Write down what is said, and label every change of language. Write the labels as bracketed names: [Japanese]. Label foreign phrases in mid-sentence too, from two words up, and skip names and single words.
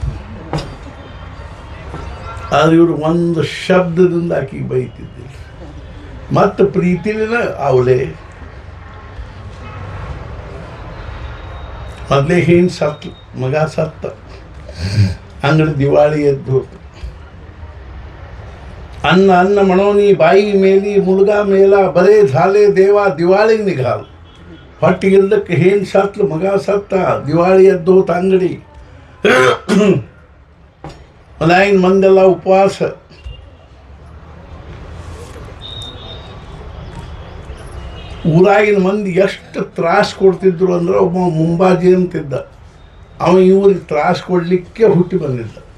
[Kannada] ಆದ್ರೆ ಇವರು ಒಂದು ಶಬ್ದದಿಂದ ಆಕಿಗೆ ಬೈತಿದ್ದೆ. ಮತ್ತು ಪ್ರೀತಿಲಿನ ಅವಳೆ ಮೊದಲೇ ಹೆಣ್ಣು ಸತ್ತು, ಮಗ ಸತ್ತ. ಅಂಗಡಿ ದಿವಾಳಿ ಎದ್ದು [Marathi] अन्न म्हणोनी बाई मेली मुलगा मेला बरे झाले देवा दिवाळी निघाल. [Kannada] ಹೊಟ್ಟಿಗಿಲ್ದಕ್ಕೆ ಹೇನ್ ಸತ್ಲು, ಮಗ ಸತ್ತ, ದಿವಾಳಿ ಎದ್ದು ಹೋತ ಅಂಗಡಿ. ಮನ್ಯಾಗಿನ ಮಂದೆಲ್ಲ ಉಪವಾಸ. ಊರಾಗಿನ ಮಂದಿ ಎಷ್ಟು ತ್ರಾಸ ಕೊಡ್ತಿದ್ರು ಅಂದ್ರೆ, ಒಬ್ಬ ಮುಂಬಾಜಿ ಅಂತಿದ್ದ, ಅವ ಇವ್ರಿಗೆ ತ್ರಾಸ ಕೊಡಲಿಕ್ಕೆ ಹುಟ್ಟಿ ಬಂದಿದ್ದ.